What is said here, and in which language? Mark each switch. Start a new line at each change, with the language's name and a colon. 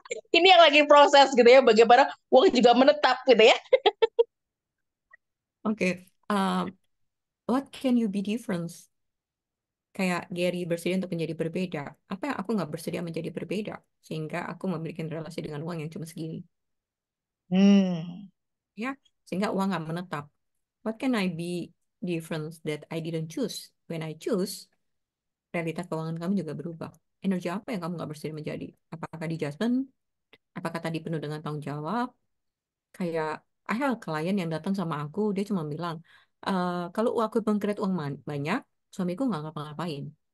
Indonesian: Ini yang lagi proses gitu ya, bagaimana uang juga menetap gitu ya. Oke,
English: what can you be different
Indonesian: kayak Gary bersedia untuk menjadi berbeda apa yang aku nggak bersedia menjadi berbeda sehingga aku memiliki relasi dengan uang yang cuma segini Hmm, ya sehingga uang nggak menetap.
English: What can I be difference that I didn't choose? When I choose,
Indonesian: realita keuangan kamu juga berubah. Energi apa yang kamu nggak bersedia menjadi? Apakah di judgment? Apakah tadi penuh dengan tanggung jawab? Kayak
English: I have a
Indonesian: klien yang datang sama aku, dia cuma bilang, kalau aku mengcreate uang banyak, suamiku nggak ngapa-ngapain.